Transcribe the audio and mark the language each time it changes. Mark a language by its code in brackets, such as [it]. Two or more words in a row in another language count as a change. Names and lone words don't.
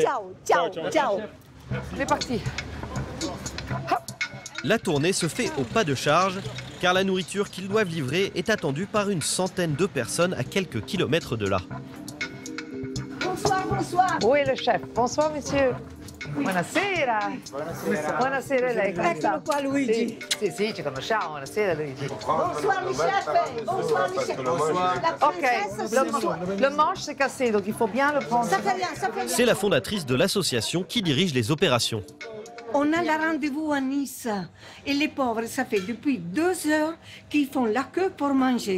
[it] Ciao, ciao, ciao. [fr] On est parti. La tournée se fait au pas de charge, car la nourriture qu'ils doivent livrer est attendue par une centaine de personnes à quelques kilomètres de là. Bonsoir, bonsoir. Où est le chef? Bonsoir, monsieur. [it] Buonasera. Buonasera, lei. Eccolo qua, Luigi. Sì, ci conosciamo. Buonasera, Luigi. [fr] Bonsoir, le chef. Bonsoir, le chef. La Ok, le manche s'est cassé, donc il faut bien le prendre. Ça fait rien, ça fait rien. C'est la fondatrice de l'association qui dirige les opérations. On a le rendez-vous à Nice. Et les pauvres, ça fait depuis 2 heures qu'ils font la queue pour manger.